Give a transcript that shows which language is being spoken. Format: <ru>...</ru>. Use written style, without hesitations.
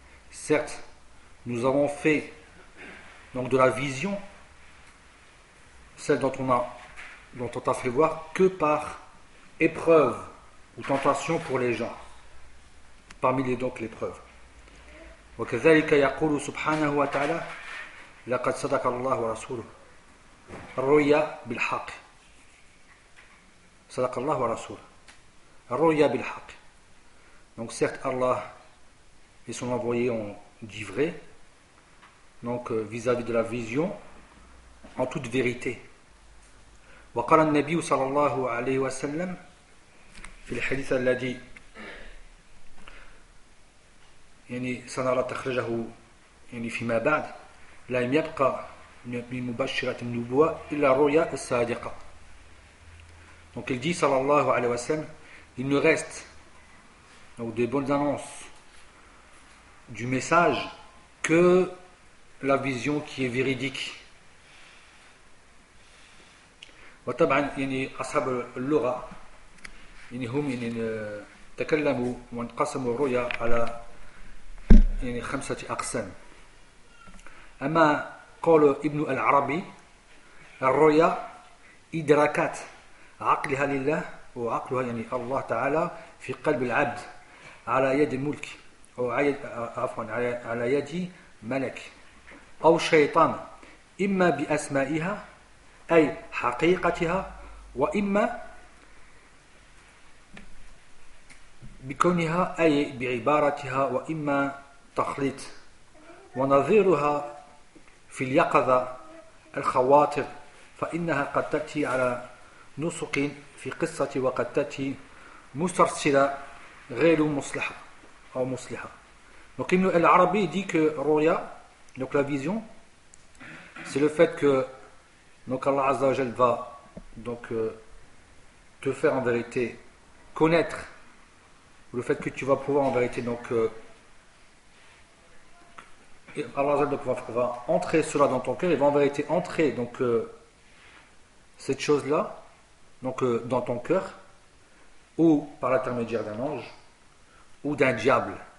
<fr>Certes, nous avons fait donc de la vision, celle dont on t'a fait voir, que par épreuve ou tentation pour les gens. Parmi les donc les preuves.</fr> <ar>وكذلك يقول سبحانه وتعالى لقد صدق الله ورسوله الرؤيا بالحق صدق الله ورسوله الرؤيا بالحق.</ar> <fr>Donc certes Allah et son envoyé ont dit vrai, donc vis-à-vis de la vision en toute vérité.</fr> <ar>وقال النبي صلى الله عليه وسلم في الحديث الذي يعني سنرى تخرجه يعني فيما بعد لم يبقى من مبشرة النبوة إلا الرؤيا الصادقة.</ar> <fr>Donc il dit sallallahu alayhi wa sallam, il ne reste donc des bonnes annonces du message que la vision qui est véridique.</fr> <ar>وطبعا يعني أصحاب اللغة يعني هم يعني تكلموا وانقسموا الرؤيا على يعني خمسة أقسام. أما قال ابن العربي الرؤيا إدراكات عقلها لله وعقلها يعني الله تعالى في قلب العبد على يد الملك أو عفوا على يد ملك أو شيطان إما بأسمائها أي حقيقتها وإما بكونها أي بعبارتها وإما تخليط ونظيرها في اليقظة الخواطر فإنها قد تأتي على نسق في قصة وقد تأتي مسترسلة غير مصلحة أو مصلحة.</ar> <fr>Donc Ibn al-Arabi dit que Ruya, donc la vision, c'est le fait que donc Allah Azza wa Jal va donc te faire en vérité connaître le fait que tu vas pouvoir en vérité donc Allah Azza wa Jal va entrer cela dans ton cœur, il va en vérité entrer donc cette chose là donc dans ton cœur ou par l'intermédiaire d'un ange ou d'un diable.</fr>